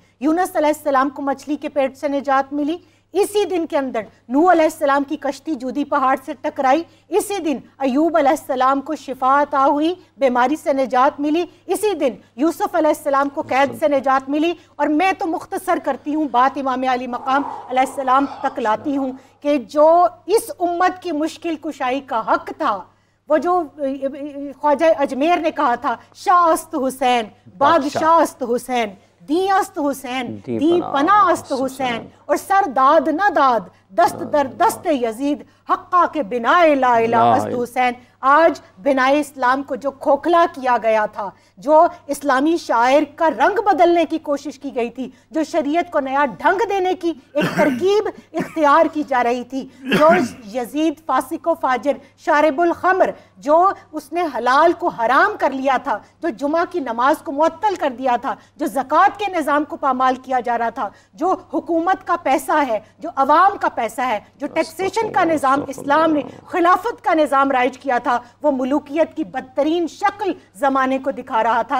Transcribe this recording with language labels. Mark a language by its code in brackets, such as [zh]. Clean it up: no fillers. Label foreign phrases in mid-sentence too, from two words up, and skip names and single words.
[ur] یونس علیہ السلام کو مچھلی کے پیٹ سے نجات ملی، اسی دن کے اندر نوح علیہ السلام کی کشتی جودی پہاڑ سے ٹکرائی، اسی دن ایوب علیہ السلام کو شفا عطا ہوئی، بیماری سے نجات ملی، اسی دن یوسف علیہ السلام کو قید سے نجات ملی، اور میں تو مختصر کرتی ہوں بات امام علی مقام علیہ السلام تک لاتی ہوں کہ جو اس امت کی مشکل کشائی کا حق تھا، وہ جو خواجہ اجمیر نے کہا تھا [fa] شاہ است حسین، بادشاہ است حسین، دین است حسین، دین پناہ است حسین، اور سر داد نہ داد دست در دست یزید، حقا کے بنائے لا الہ است حسین۔ [ur] آج بنائے اسلام کو جو کھوکھلا کیا گیا تھا، جو اسلامی شاعر کا رنگ بدلنے کی کوشش کی گئی تھی، جو شریعت کو نیا ڈھنگ دینے کی ایک ترکیب اختیار کی جا رہی تھی، جو یزید فاسق و فاجر شارب الخمر، جو اس نے حلال کو حرام کر لیا تھا، جو جمعہ کی نماز کو معطل کر دیا تھا، جو زکوٰۃ کے نظام کو پامال کیا جا رہا تھا، جو حکومت کا پیسہ ہے، جو عوام کا پیسہ ہے، جو ٹیکسیشن کا نظام اسلام نے خلافت کا نظام رائج کیا تھا، وہ ملوکیت کی بدترین شکل زمانے کو دکھا رہا تھا۔